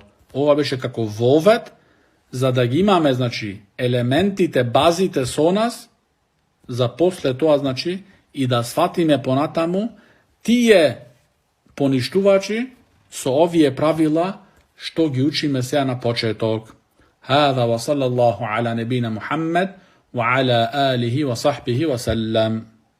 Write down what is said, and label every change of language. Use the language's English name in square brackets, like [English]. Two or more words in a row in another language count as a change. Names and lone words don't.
[Macedonian] Ова беше како вовет за да ги имаме, значи, елементите, базите со нас, за после тоа, значи, и да сватиме понатаму тие поништувачи со овие правила што ги учиме сега на почеток. [Arabic] هذا وصلى الله على نبينا محمد وعلى آله وصحبه وسلم.